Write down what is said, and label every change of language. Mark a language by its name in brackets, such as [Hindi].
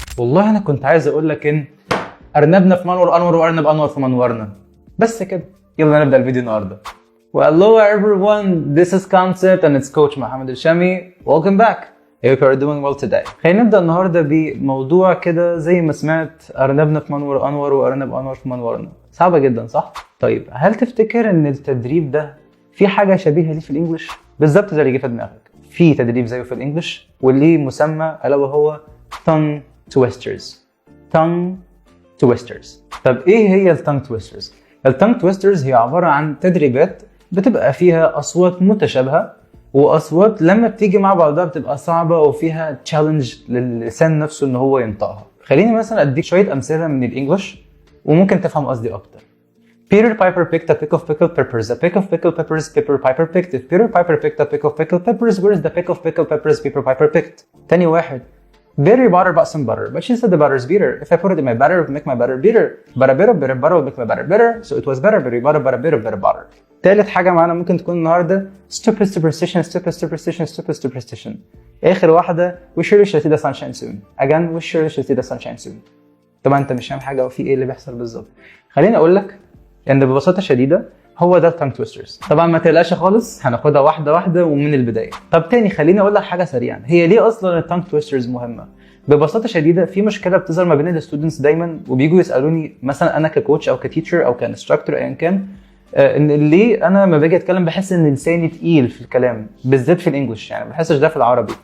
[Arabic] والله انا كنت عايز اقول لك ان ارنبنا في منور انور وارنب انور في منورنا. بس كده، يلا نبدا الفيديو النهارده. [English] Hello everyone, this is Concept and it's Coach محمد الشامي. Welcome back. I hope you are doing well today. [Arabic] خلينا نبدا النهارده بموضوع كده زي ما سمعت، ارنبنا في منور انور وارنب انور في منورنا. صعبه جدا صح؟ طيب هل تفتكر ان التدريب ده في حاجه شبيهه ليه في الانجليش؟ بالظبط زي اللي جه في دماغك. في تدريب زيه في الانجليش واللي مسمى الا وهو tongue twisters. tongue twisters. طب ايه هي التانج تويسترز؟ التانج تويسترز هي عباره عن تدريبات بتبقى فيها اصوات متشابهه، واصوات لما بتيجي مع بعضها بتبقى صعبه وفيها تشالنج للسان نفسه ان هو ينطقها. خليني مثلا اديك شويه امثله من الانجليش وممكن تفهم قصدي اكتر. [English] Peter Piper picked a pick of pickled peppers. A pick of pickled peppers Peter Piper picked. If Peter Piper picked a pick of pickled peppers, where is the pick of pickled peppers Peter Piper picked? [Arabic] تاني واحد. [English] Very butter bought some butter, but she said the butter is bitter. If I put it in my batter, it would make my batter bitter. But a bit of bitter butter would make my batter bitter, so it was better butter but a bit of bitter butter. [Arabic] تالت حاجة معانا ممكن تكون النهاردة [English] stupid superstition stupid superstition stupid superstition. [Arabic] آخر واحدة [English] we surely shall see the sunshine soon. Again we surely shall see the sunshine soon. [Arabic] طبعا انت مش فاهم حاجة وفي ايه اللي بيحصل بالظبط. خليني اقول لك ان ببساطة شديدة هو ده التانج تويسترز. طبعا ما تقلقش خالص، هناخدها واحدة واحدة ومن البداية. طب تاني خليني اقول لك حاجة سريعا، هي ليه اصلا التانج تويسترز مهمة؟ ببساطه شديده في مشكله بتظهر ما بين الستودنتس دايما، وبيجوا يسالوني مثلا انا ككوتش او كتيتشر او كانستراكتور ايا كان، ان ليه انا لما باجي اتكلم بحس ان لساني تقيل في الكلام، بالذات في الانجليش، يعني ما بحسش ده في العربي.